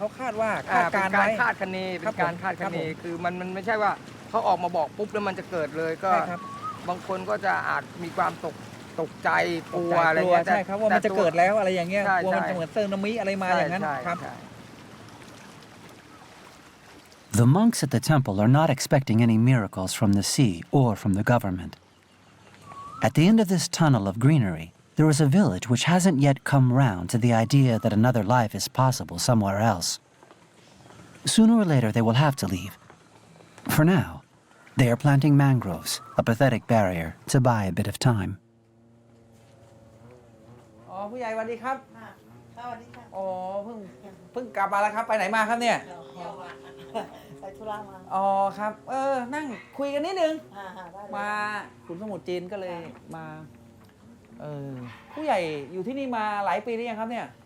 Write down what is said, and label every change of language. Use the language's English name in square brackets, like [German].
[Thai] ดว่าการคาดคะเนเป็นการคาดคะเนคือมันไม่ใช่ว่าเขาออกมาบอกปุ๊บแล้วมันจะเกิดเลยก็บางคนก็จะอาจมีความตกใจกลัวอะไรเงี้ยใช่ครับว่ามันจะเกิดแล้วอะไรอย่างเงี้ยกลัวมันจะเหมือนสึนามิอะไรมาอย่างนั้นครับ [English] The monks at the temple are not expecting any miracles from the sea or from the government. At the end of this tunnel of greenery, there is a village which hasn't yet come round to the idea that another life is possible somewhere else. Sooner or later, they will have to leave. For now, they are planting mangroves, a pathetic barrier to buy a bit of time. [Thai] อ๋อผู้ใหญ่สวัสดีครับสวัสดีครับอ๋อเพิ่งกลับมาแล้วครับไปไหนมาครับเนี่ย ไปธุระมา อ๋อครับนั่งคุยกันนิดนึงมาขุนสมุทรจีนก็เลยมาผู้ใหญ่อยู่ที่นี่มาหลายปีหรือยังครับเนี่ย